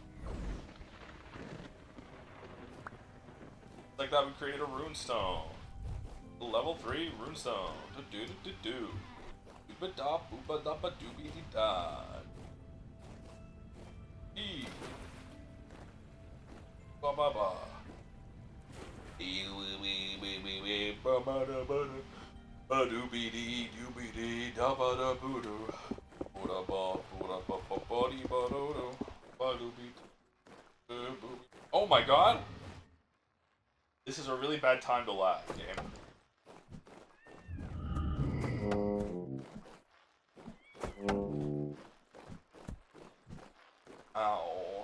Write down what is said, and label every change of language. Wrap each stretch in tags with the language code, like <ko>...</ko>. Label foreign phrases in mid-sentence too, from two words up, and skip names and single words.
<en>Like that would create a runestone. Level 3 runestone. Do do do do do. Booba da booba da ba doobie dee da. E. Ba ba ba. E wee wee wee wee wee ba ba da ba da. Ba doobie dee doobie dee da ba da boo doo. Booda ba ba dee ba do do. Ba doobie doo boo. Oh my god! This is a really bad time to lag, game. Ow.</en>